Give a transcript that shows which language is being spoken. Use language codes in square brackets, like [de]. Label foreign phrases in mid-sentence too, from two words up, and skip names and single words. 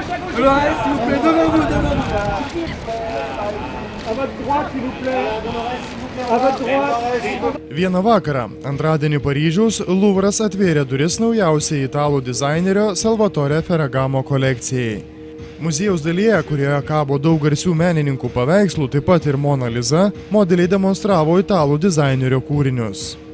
[fr] Dolores, s'il vous plaît, devant vous, devant vous. À votre droite, s'il vous plaît. À votre droite. [lt] Vieną vakarą, antradienį Paryžiaus, Luvras atvėrė duris naujausiai italų dizainerio Salvatore Ferragamo kolekcijai. Muziejaus dalyje, kurioje kabo daug garsių menininkų paveikslų, taip pat ir Mona Lisa, modeliai demonstravo italų dizainerio kūrinius.